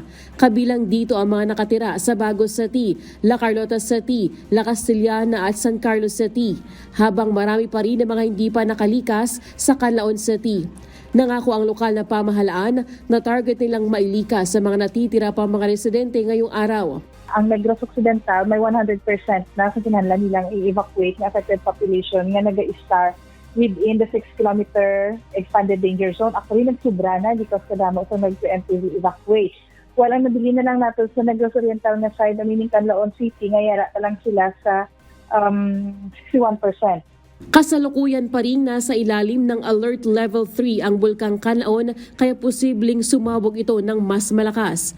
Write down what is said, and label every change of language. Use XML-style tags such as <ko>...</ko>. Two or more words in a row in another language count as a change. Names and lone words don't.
<tl>Kabilang dito ang mga nakatira sa Bagos City, La Carlota City, La Castellana at San Carlos City, habang marami pa rin ang mga hindi pa nakalikas sa Canlaon City. Nangako ang lokal na pamahalaan na target nilang mailikas sa mga natitira pa mga residente ngayong araw.</tl> <hil>Ang Negros Occidental may 100% na sa kinahanglan nilang i-evacuate ng</hil> <en>affected population</en> <hil>nga nag-i-star</hil> <en>within the 6-kilometer expanded danger zone.</en> <hil>Actually, nagsubra na because kadamo sa nag-preemptive evacuate. Well, ang nabili na lang natin sa Negros Oriental na side, meaning Canlaon City, ngayara na lang sila sa 61%.</hil> <tl>Kasalukuyan pa rin nasa ilalim ng Alert Level 3 ang Bulkang Canlaon kaya posibleng sumabog ito ng mas malakas.</tl>